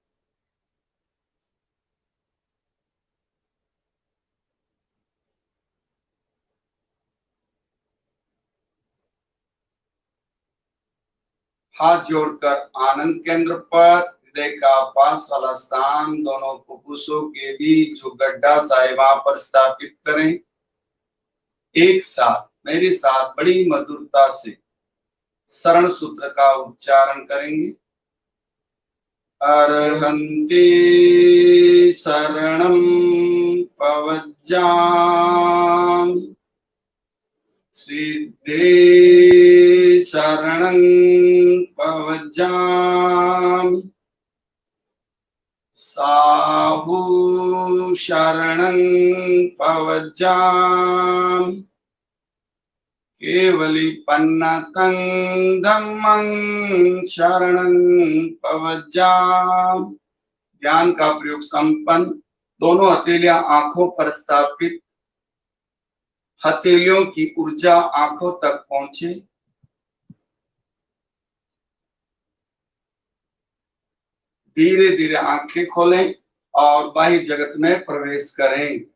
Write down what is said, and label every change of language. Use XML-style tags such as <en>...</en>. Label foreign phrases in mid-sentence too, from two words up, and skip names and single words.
<hi>हाथ जोड़कर आनंद केंद्र पर हृदय का पास वाला स्थान दोनों फुफ्फुसों के बीच जो गड्ढा सा है वहां पर स्थापित करें। एक साथ मेरे साथ बड़ी मधुरता से शरण सूत्र का उच्चारण करेंगे।</hi> <pra>अर्हन्ते शरणं पवज्जामि सिद्धे शरणं पवज्जामि साहु शरणं पवज्जामि केवलिपन्नतं धम्मं शरणं पवज्जामि।</pra> <hi>ध्यान का प्रयोग संपन्न। दोनों हथेलियां आंखों पर स्थापित। हथेलियों की ऊर्जा आंखों तक पहुंचे। धीरे धीरे आंखें खोलें और बाह्य जगत में प्रवेश करें।</hi>